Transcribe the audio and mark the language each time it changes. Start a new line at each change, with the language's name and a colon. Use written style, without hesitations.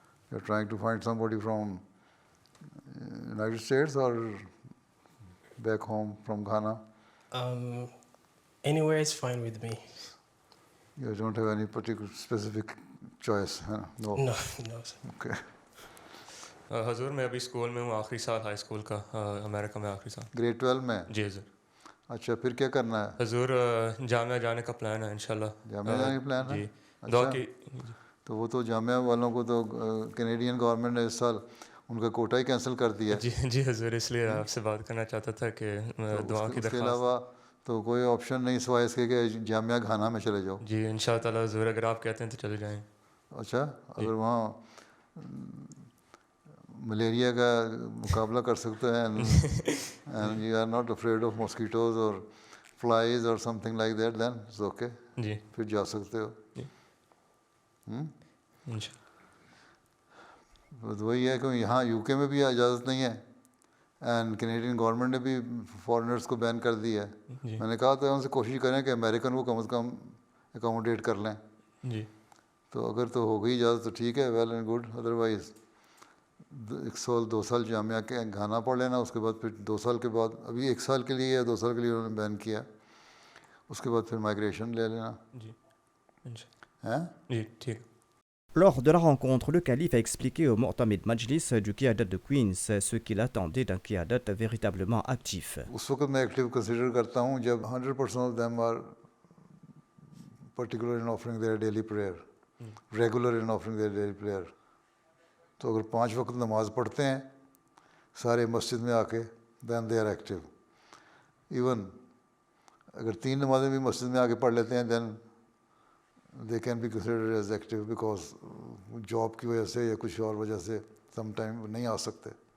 English: You're trying to find somebody from United States or back home from Ghana? Anywhere is fine with me. You don't have any particular specific choice, huh? No. No, sir. Okay.
Urdu: حضور میں ابھی school میں ہوں، آخری سال high school کا، امریکہ میں آخری سال. گریڈ 12 میں؟ جی حضور. اچھا، پھر کیا کرنا ہے؟ حضور جامعہ جانے کا پلان ہے انشاءاللہ. جامعہ جانے کا پلان ہے؟ جی. دعا کی. تو وہ تو جامعہ والوں کو تو کینیڈین گورنمنٹ نے اس سال ان کا کوٹا ہی کینسل کر دیا. جی حضور، اس لیے آپ سے بات کرنا چاہتا تھا کہ دعا کی درخواست. اس کے علاوہ تو کوئی آپشن نہیں سوائے اس کے کہ جامعہ گھانا میں چلے جاؤ. جی انشاءاللہ تعالیٰ حضور، اگر آپ کہتے ہیں تو چلے جائیں. اچھا، اگر وہاں ملیریا کا مقابلہ کر سکتے ہیں
English: and you are not afraid of mosquitoes or flies or something like that, then it's okay.
Urdu: جی پھر جا سکتے ہو. وہی ہے کہ یہاں یو کے میں بھی اجازت نہیں ہے اینڈ کینیڈین گورنمنٹ نے بھی فارنرس کو بین کر دی ہے. میں نے کہا تو ان سے کوشش کریں کہ امریکن کو کم از کم اکاموڈیٹ کر لیں. جی تو اگر تو ہو گئی اجازت تو ٹھیک ہے،
English: Well and good.
Urdu: ادروائز 1 سال 2 سال جامعہ کے گھانا پڑھ لینا، اس کے بعد پھر 2 سال کے بعد، ابھی 1 سال کے لیے یا 2 سال کے لیے انہوں نے بین کیا، اس کے بعد پھر مائگریشن لے لینا. جی ٹھیک.
French: Lors de la rencontre, le calife a expliqué au Mu'tamid Majlis du Qiyadat de Queens ce qu'il attendait d'un Qiyadat véritablement actif.
Urdu: اس وقت میں ایکٹیو کنسیڈر کرتا ہوں جب
English: 100% of them are particular in offering their daily prayer, regular in offering their daily prayer.
Urdu: تو اگر 5 وقت نماز پڑھتے ہیں سارے مسجد میں آ کے
English: then they are active.
Urdu: Even اگر 3 نمازیں بھی مسجد میں آ کے پڑھ لیتے ہیں
English: then they can be considered as active because
Urdu: job کی وجہ سے یا کچھ اور وجہ سے
English: some time
Urdu: نہیں آ سکتے.